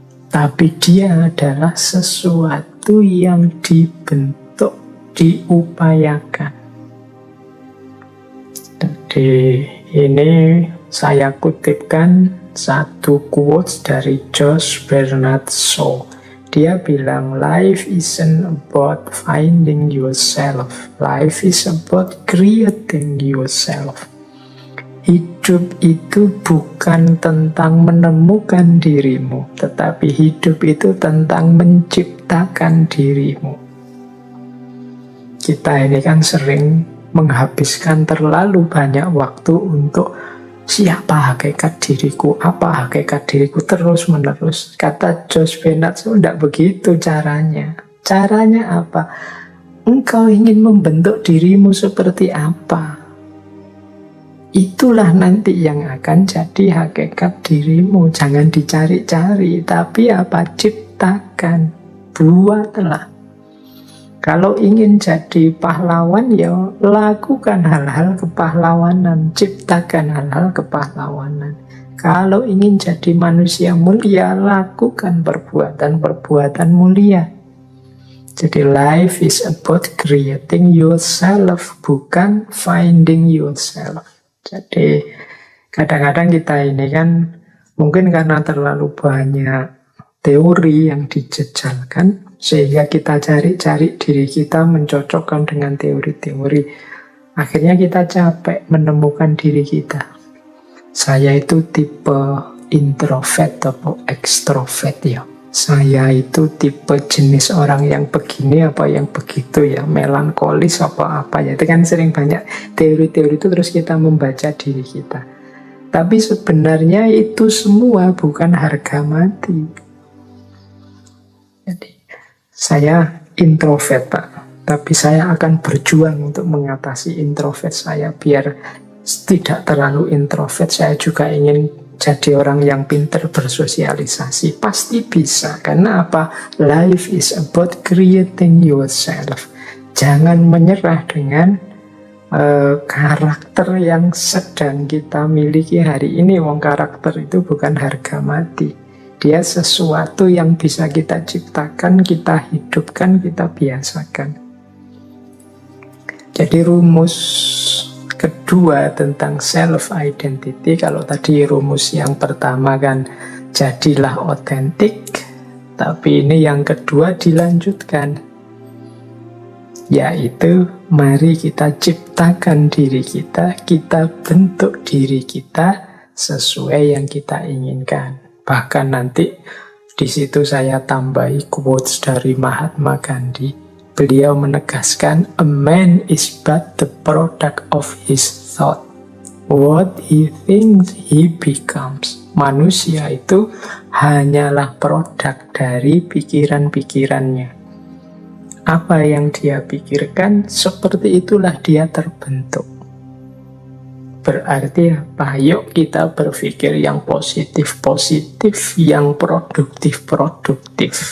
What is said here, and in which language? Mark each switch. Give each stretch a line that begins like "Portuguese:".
Indonesian: Tapi dia adalah sesuatu yang dibentuk, diupayakan. Jadi ini saya kutipkan satu quotes dari Josh Bernard Shaw.
English: Dia bilang, life isn't about finding yourself. Life is about creating yourself.
Indonesian: Hidup itu bukan tentang menemukan dirimu, tetapi hidup itu tentang menciptakan dirimu. Kita ini kan sering menghabiskan terlalu banyak waktu untuk Siapa hakikat diriku? Apa hakikat diriku? Terus menerus. Kata Josh Bennett, tidak begitu caranya. Caranya apa? Engkau ingin membentuk dirimu seperti apa? Itulah nanti yang akan jadi hakikat dirimu. Jangan dicari-cari, tapi apa? Ciptakan, buatlah. Kalau ingin jadi pahlawan, ya lakukan hal-hal kepahlawanan, ciptakan hal-hal kepahlawanan. Kalau ingin jadi manusia mulia, lakukan perbuatan-perbuatan mulia. Jadi
English: life is about creating yourself,
Indonesian: bukan
English: finding yourself.
Indonesian: Jadi kadang-kadang kita ini kan mungkin karena terlalu banyak teori yang dijejalkan, sehingga kita cari-cari diri kita mencocokkan dengan teori-teori. Akhirnya kita capek menemukan diri kita. Saya itu tipe introvert atau ekstrovert ya. Saya itu tipe jenis orang yang begini apa yang begitu ya, melankolis apa-apa ya. Itu kan sering banyak teori-teori itu, terus kita membaca diri kita. Tapi sebenarnya itu semua bukan harga mati. Jadi saya introvert, Pak. Tapi saya akan berjuang untuk mengatasi introvert saya. Biar tidak terlalu introvert, saya juga ingin jadi orang yang pintar bersosialisasi. Pasti bisa. Karena apa?
English: Life is about creating yourself.
Indonesian: Jangan menyerah dengan karakter yang sedang kita miliki hari ini. Wong karakter itu bukan harga mati. Dia sesuatu yang bisa kita ciptakan, kita hidupkan, kita biasakan. Jadi rumus kedua tentang self-identity, kalau tadi rumus yang pertama kan jadilah otentik, tapi ini yang kedua dilanjutkan, yaitu mari kita ciptakan diri kita bentuk diri kita sesuai yang kita inginkan. Bahkan nanti di situ saya tambahi quotes dari Mahatma Gandhi.
English: Beliau menegaskan, a man is but the product of his thought. What he thinks he becomes.
Indonesian: Manusia itu hanyalah produk dari pikiran-pikirannya. Apa yang dia pikirkan, seperti itulah dia terbentuk. Berarti apa? Yuk kita berpikir yang positif-positif, yang produktif-produktif.